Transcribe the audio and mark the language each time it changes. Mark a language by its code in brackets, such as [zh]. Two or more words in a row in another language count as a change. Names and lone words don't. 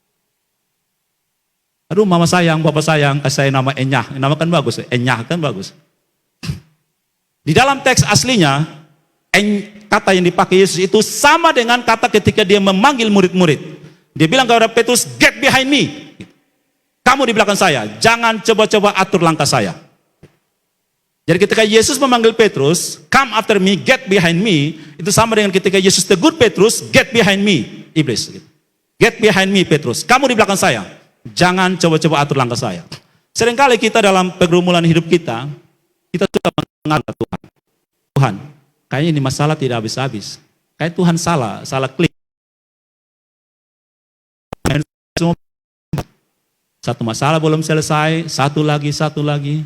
[id] Aduh mama sayang, bapak sayang, kasih saya nama enyah, nama kan bagus, enyah kan bagus. Di dalam teks aslinya, kata yang dipakai Yesus itu sama dengan kata ketika dia memanggil murid-murid. Dia bilang kepada Petrus, [en] get behind me. [id] Kamu di belakang saya, jangan coba-coba atur langkah saya. Jadi ketika Yesus memanggil Petrus, [en] come after me, get behind me, [id] itu sama dengan ketika Yesus tegur Petrus, [en] get behind me, iblis. Get behind me [id] Petrus, kamu di belakang saya, jangan coba-coba atur langkah saya. Seringkali kita dalam pergumulan hidup kita suka mengatur Tuhan. Tuhan, kayaknya ini masalah tidak habis-habis. Kayak Tuhan salah klik. Satu masalah belum selesai, satu lagi.